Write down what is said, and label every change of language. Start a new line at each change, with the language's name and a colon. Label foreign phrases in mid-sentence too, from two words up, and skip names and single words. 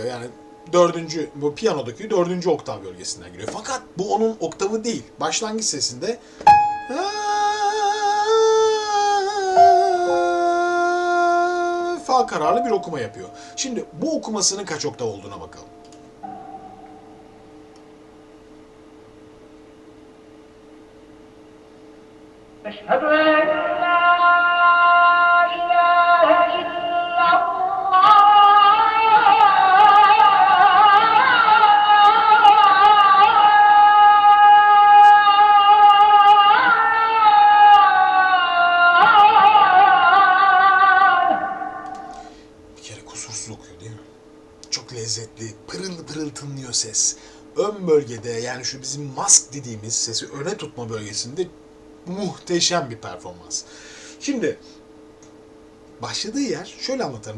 Turkish: Yani bu piyanodaki dördüncü oktav bölgesinden giriyor. Fakat bu onun oktavı değil. Başlangıç sesinde fa kararlı bir okuma yapıyor. Şimdi bu okumasının kaç oktav olduğuna bakalım.
Arabic: أشهد أن لا إله إلا الله.
Turkish: Bir kere kusursuz okuyor değil mi? Çok lezzetli, pırıl pırıl tınlıyor ses. Ön bölgede, yani şu bizim mask dediğimiz sesi öne tutma bölgesinde muhteşem bir performans. Şimdi başladığı yer şöyle anlatalım.